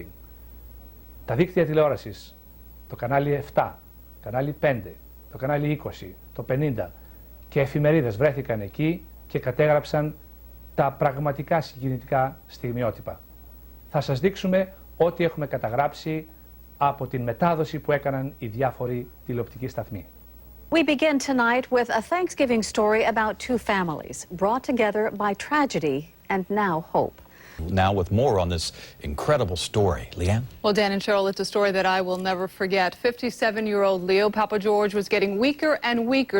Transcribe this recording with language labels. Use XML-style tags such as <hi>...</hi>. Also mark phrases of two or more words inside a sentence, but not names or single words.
<el>Τα δίκτυα τηλεόρασης, το κανάλι 7, κανάλι 5, το κανάλι 20, το 50 και εφημερίδες βρέθηκαν εκεί και κατέγραψαν τα πραγματικά συγκινητικά στιγμιότυπα. Θα σας δείξουμε ό,τι έχουμε καταγράψει από την μετάδοση που έκαναν οι διάφοροι τηλεοπτικοί σταθμοί.</el> <en>We begin tonight with a Thanksgiving story about two families brought together by tragedy and now hope. Now with more on this incredible story. Leanne? Well, Dan and Cheryl, it's a story that I will never forget. 57-year-old Leo Papa George was getting weaker and weaker.</en>